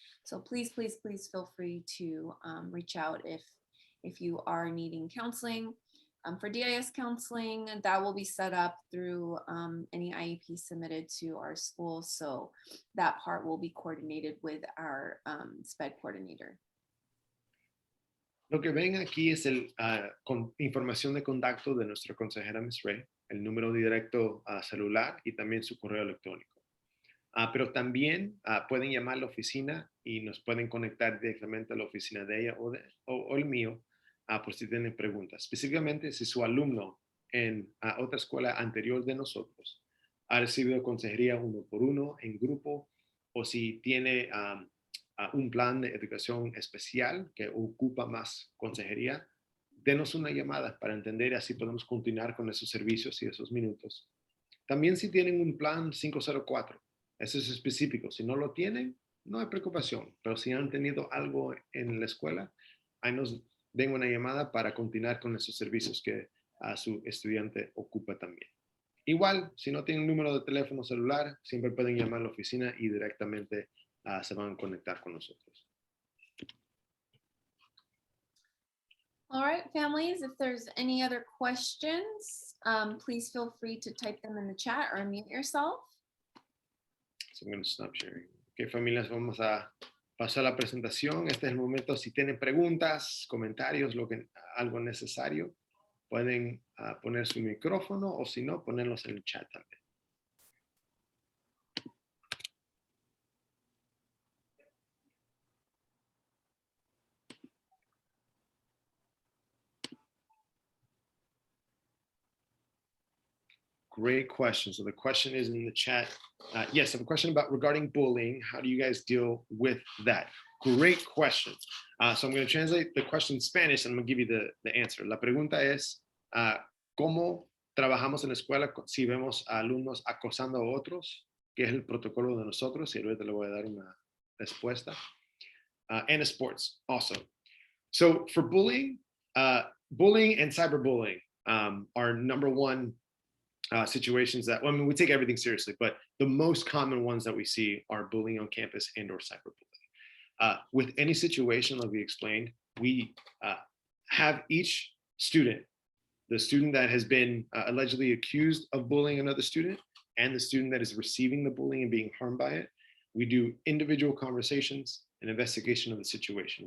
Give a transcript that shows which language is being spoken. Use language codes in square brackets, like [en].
[en] So please, please, please feel free to reach out if you are needing counseling. For DIS counseling, that will be set up through any IEP submitted to our school. So that part will be coordinated with our SPED coordinator. [es] Lo que ven aquí es información de contacto de nuestra consejera Ms. Ray, el número directo celular y también su correo electrónico. Pero también pueden llamar a la oficina y nos pueden conectar directamente a la oficina de ella o el mío por si tienen preguntas. Específicamente si su alumno en otra escuela anterior de nosotros ha recibido consejería 1-por-1 en grupo, o si tiene un plan de educación especial que ocupa más consejería, denos una llamada para entender y así podemos continuar con esos servicios y esos minutos. También si tienen un plan 504, eso es específico. Si no lo tienen, no hay preocupación, pero si han tenido algo en la escuela, ahí nos den una llamada para continuar con esos servicios que a su estudiante ocupa también. Igual, si no tienen número de teléfono celular, siempre pueden llamar a la oficina y directamente se van a conectar con nosotros. [en] All right, families, if there's any other questions, please feel free to type them in the chat or unmute yourself. So I'm going to stop sharing. [es] Ok, familias, vamos a pasar a la presentación. Este es el momento. Si tienen preguntas, comentarios, algo necesario, pueden poner su micrófono o si no, ponerlos en el chat también. [en] Great question. So the question is in the chat. Yes, I have a question about regarding bullying. How do you guys deal with that? Great question. So I'm going to translate the question in Spanish and I'm going to give you the answer. [es] La pregunta es, ¿cómo trabajamos en la escuela si vemos a alumnos acosando a otros? ¿Qué es el protocolo de nosotros? Y ahorita le voy a dar una respuesta. [en] And sports also. So for bullying, bullying and cyberbullying are number one situations that, well, I mean, we take everything seriously, but the most common ones that we see are bullying on campus and or cyberbullying. With any situation, like we explained, we have each student, the student that has been allegedly accused of bullying another student and the student that is receiving the bullying and being harmed by it, we do individual conversations and investigation of the situation.